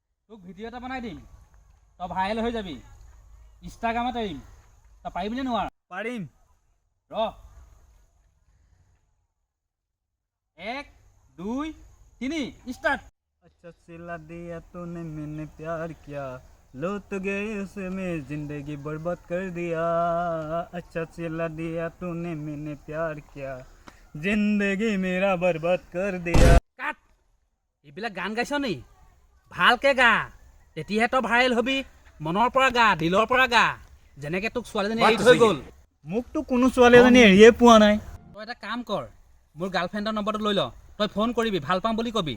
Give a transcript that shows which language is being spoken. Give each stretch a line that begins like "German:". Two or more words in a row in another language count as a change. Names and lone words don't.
Assamese: তোক ভিডিঅ' এটা বনাই দিম, তই ভাইৰেল হৈ যাবি, ইনষ্টাগ্ৰামত এৰিম। তই পাৰিবি নে নোৱাৰ? পাৰিম। ৰ 1 2 3 ষ্টাৰ্ট।
Hindi: अच्छा सिला दिया तूने मैंने प्यार किया लो तो गए उसे में जिंदगी बर्बाद कर दिया अच्छा सिला दिया तूने मैंने प्यार किया जिंदगी मेरा बर्बाद कर दिया
Assamese: কাট, এইবিলাক গান গাইছ নি? ভালকে গা, তেতিয়াহে তই ভাইৰেল হবি। মনৰ পৰা গা, দিলৰ পৰা গা, যেনেকে তোক ছোৱালীজনী এৰি থৈ গ'ল। মোকতো কোনো ছোৱালী এজনী এৰিয়ে পোৱা নাই। তই এটা কাম কৰ, মোৰ গাৰ্লফ্ৰেণ্ডৰ নম্বৰটো লৈ ল। তই ফোন কৰিবি, ভাল পাম বুলি কবি।